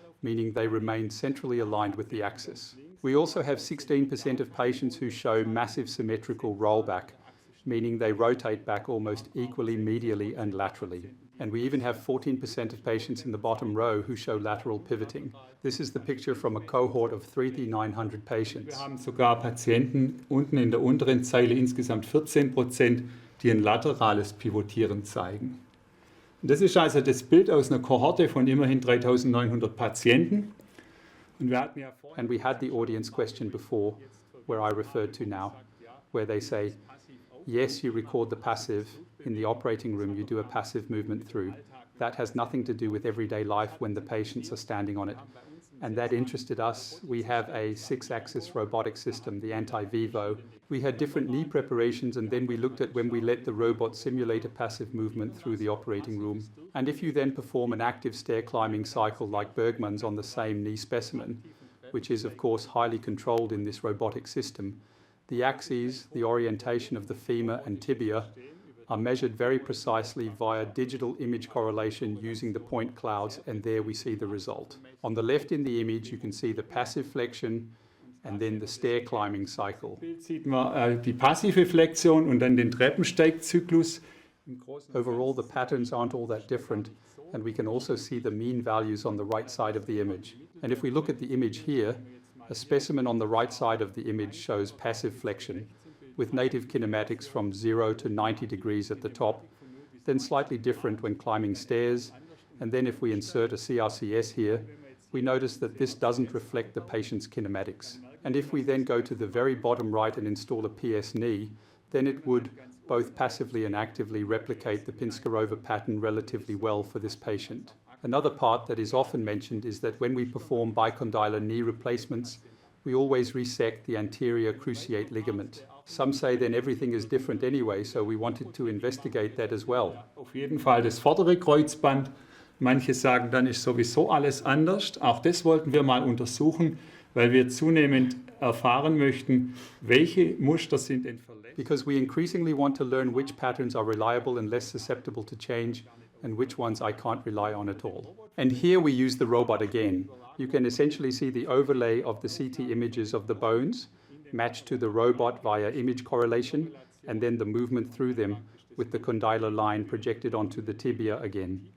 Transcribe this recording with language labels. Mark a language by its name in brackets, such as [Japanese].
[English] meaning they remain centrally aligned with the axis. We also have 16% of patients who show massive symmetrical rollback, meaning they rotate back almost equally medially and laterally. And we even have 14% of patients in the bottom row who show lateral pivoting. This is the picture from a cohort of 3,900 patients. [German] Wir haben sogar Patienten unten in der unteren Zeile, insgesamt 14%, die ein laterales Pivotieren zeigen. Und das ist also das Bild aus einer Kohorte von immerhin 3.900 Patienten. Und wir hatten ja [English] And we had the audience question before, where I referred to now, where they say, yes, you record the passive. In the operating room, you do a passive movement through. That has nothing to do with everyday life when the patients are standing on it. And that interested us. We have a 6-axis robotic system, the anti-vivo. We had different knee preparations, and then we looked at when we let the robot simulate a passive movement through the operating room. And if you then perform an active stair climbing cycle like Bergman's on the same knee specimen, which is of course highly controlled in this robotic system, the axes, the orientation of the femur and tibia, are measured very precisely via digital image correlation using the point clouds, and there we see the result. On the left in the image, you can see the passive flexion and then the stair climbing cycle. [German] Bild sieht man die passive Flexion und dann den Treppensteigzyklus. [English] Overall, the patterns aren't all that different, and we can also see the mean values on the right side of the image. And if we look at the image here, a specimen on the right side of the image shows passive flexion, with native kinematics from 0 to 90 degrees at the top, then slightly different when climbing stairs. And then if we insert a CRCS here, we notice that this doesn't reflect the patient's kinematics. And if we then go to the very bottom right and install a PS knee, then it would both passively and actively replicate the Pinskerova pattern relatively well for this patient. Another part that is often mentioned is that when we perform bicondylar knee replacements, we always resect the anterior cruciate ligament. Some say then everything is different anyway, so we wanted to investigate that as well. [German] Auf jeden Fall das vordere Kreuzband. Manche sagen, dann ist sowieso alles anders. Auch das wollten wir mal untersuchen, weil wir zunehmend erfahren möchten, welche Muster sind denn verletzt. [English] Because we increasingly want to learn which patterns are reliable and less susceptible to change, and which ones I can't rely on at all. And here we use the robot again. You can essentially see the overlay of the CT images of the bones matched to the robot via image correlation, and then the movement through them with the condylar line projected onto the tibia again.